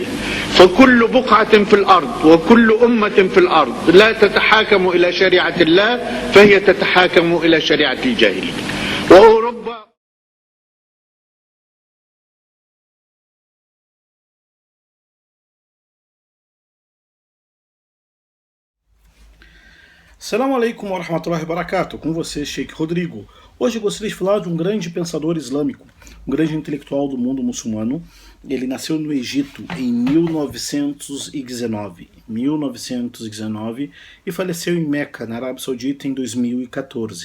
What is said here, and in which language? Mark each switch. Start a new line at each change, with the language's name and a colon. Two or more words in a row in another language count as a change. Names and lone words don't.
Arabic: فكل بقعة في الأرض وكل أمة في الأرض لا تتحاكم إلى شريعة الله فهي تتحاكم إلى شريعة الجاهلية. وأوروبا السلام عليكم ورحمة الله وبركاته,
Portuguese: com você, Sheikh Rodrigo. Hoje eu gostaria de falar de um grande pensador islâmico, um grande intelectual do mundo muçulmano. Ele nasceu no Egito em 1919 e faleceu em Meca, na Arábia Saudita, em 2014.